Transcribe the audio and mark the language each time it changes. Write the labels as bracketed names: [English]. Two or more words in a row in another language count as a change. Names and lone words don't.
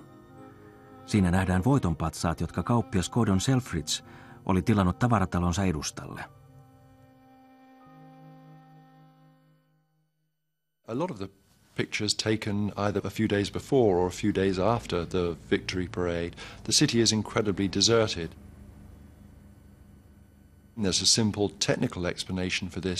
[Finnish] Siinä nähdään voitonpatsaat, jotka kauppias Gordon Selfridge oli tilannut tavaratalonsa edustalle. [English] A lot of the pictures taken either a few days before or a few days after the victory parade, the city is incredibly deserted. There's a simple technical explanation for this.